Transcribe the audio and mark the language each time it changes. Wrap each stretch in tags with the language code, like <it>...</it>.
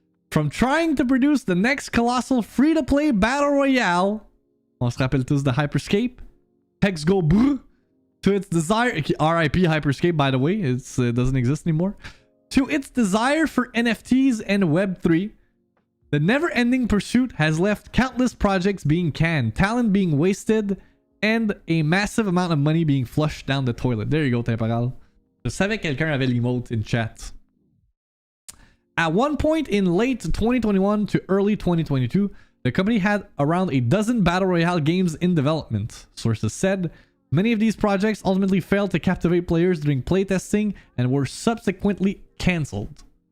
<en>From trying to produce the next colossal free-to-play battle royale,</en> <fr>on se rappelle tous de Hyperscape,</fr> <en>Hex Go Brr, to its desire, RIP Hyperscape by the way, it doesn't exist anymore, to its desire for NFTs and Web3, the never-ending pursuit has left countless projects being canned, talent being wasted, and a massive amount of money being flushed down the toilet. There you go, Temporal.</en> <fr>Je savais que quelqu'un avait l'emote</fr> <en>in chat. At one point in late 2021 to early 2022, the company had around a dozen battle royale games in development. Sources said many of these projects ultimately failed to captivate players during playtesting and were subsequently cancelled.</en>